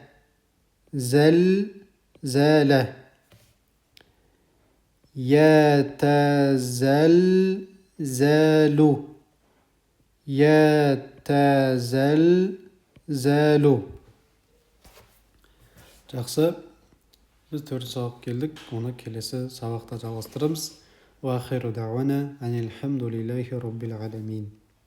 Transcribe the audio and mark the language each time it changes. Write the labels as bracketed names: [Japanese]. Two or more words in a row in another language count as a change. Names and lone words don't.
[Arabic] زلزلة. يتزلزل. يتزلزل. [Kazakh] Жақсы. Біз 4 сабақ келдік. Оны келесі сабақта жалғастырамыз. [Arabic] وآخر دعوانا أن الحمد لله رب العالمين.